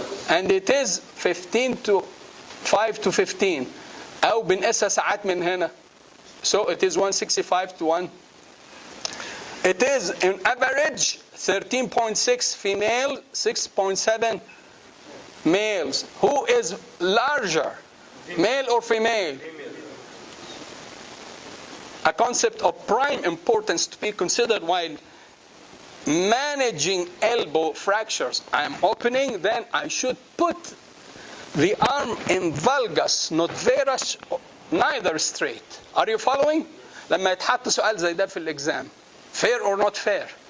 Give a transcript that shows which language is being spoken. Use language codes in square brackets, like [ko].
[en] And it is 5 to 15 [ar] أو بنقيسها ساعات من هنا. [en] So it is 165 to 1. It is in average 13.6 female, 6.7 males. Who is larger, male or female? A concept of prime importance to be considered while managing elbow fractures. I am opening, then I should put the arm in valgus, not varus, neither straight. Are you following? [ar] لما يتحط سؤال زي ده في الإكزام, [en] fair or not fair?